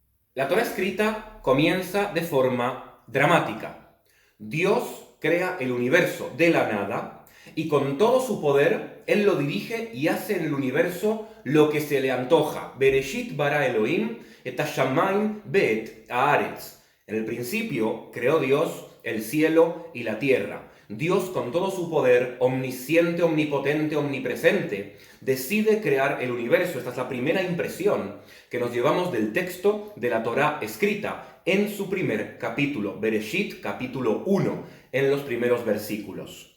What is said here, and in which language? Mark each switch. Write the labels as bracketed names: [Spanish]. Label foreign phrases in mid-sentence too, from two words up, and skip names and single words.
[Spanish] La Torá escrita comienza de forma dramática. Dios crea el universo de la nada y con todo su poder Él lo dirige y hace en el universo lo que se le antoja. [Hebrew] בראשית ברא אלוהים את השמיים ואת הארץ. [Spanish] En el principio creó Dios el cielo y la tierra. Dios, con todo su poder, omnisciente, omnipotente, omnipresente, decide crear el universo. Esta es la primera impresión que nos llevamos del texto de la Torá escrita en su primer capítulo, Bereshit, capítulo 1, en los primeros versículos.